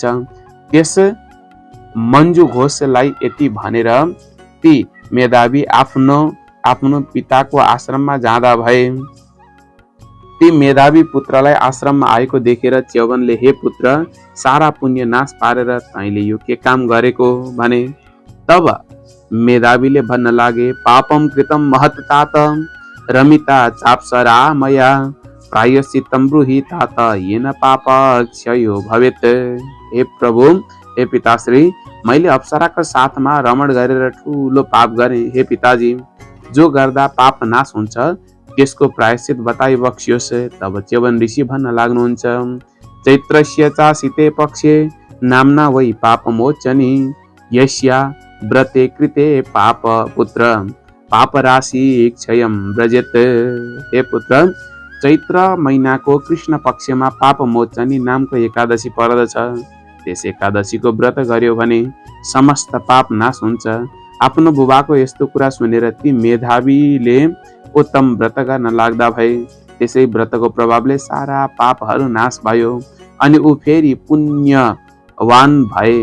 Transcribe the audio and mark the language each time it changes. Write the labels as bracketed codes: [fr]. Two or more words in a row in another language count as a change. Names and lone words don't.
[ne] त्यस मञ्जु घोषलाई यति भनेर ती मेधावी आफ्नो पिताको आश्रममा जाँदा भए। ती मेधावी पुत्रलाई आश्रममा आएको देखेर च्यवनले, हे पुत्र, सारा पुण्य नाश पारेर तैँले यो के काम गरेको भने। तब मेधावीले भन्न लागे, [sa] पापम कृतम महत् तात रमिता चाप्सरा मया प्रायश्चित्तं ब्रूहि तात येन पाप क्षयो भवेत्। [ne] हे प्रभु, हे पिताश्री, मैले अप्सराको साथमा रमण गरेर ठुलो पाप गरेँ। हे पिताजी, जो गर्दा पाप नाश हुन्छ त्यसको प्रायश्चित बताइ बक्सियोस्। तब च्यवन ऋषि भन्न लाग्नुहुन्छ, [sa] चैत्रस्य चासिते पक्षे नाम्ना वै पापमोचनी यस्या व्रते कृते पाप पुत्र पाप राशि क्षयम व्रजेत। [ne] हे पुत्र, चैत्र महिनाको कृष्ण पक्षमा पाप मोचनी नामको एकादशी पर्दछ। त्यस एकादशीको व्रत गर्यो भने समस्त पाप नाश हुन्छ। आफ्नो बुबाको यस्तो कुरा सुनेर ती मेधावीले उत्तम व्रत गर्न लाग्दा भए। त्यसै व्रतको प्रभावले सारा पापहरू नाश भयो अनि ऊ फेरि पुण्यवान भए।